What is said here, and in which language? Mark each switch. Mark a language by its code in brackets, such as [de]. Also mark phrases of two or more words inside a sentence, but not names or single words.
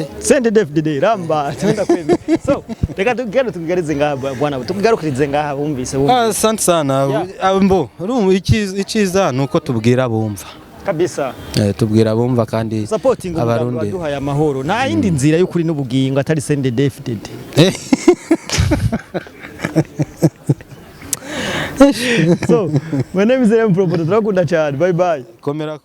[rn] CNDD-FDD ramba tenda kwemera so reka tugarize ngaha bwana tugarukirize ngaha bumvise [sw] asante sana [rn] mbo urumva ikiza nuko tubwira bumva kabisa tubwira bumva kandi supporting abarundi baduhaye amahoro nta yindi nzira y'ukuri n'ubugingo atari CNDD-FDD. [en] So my name is Emprobo, [rn] turakunda cyane, [en] bye bye. [rn] Komera.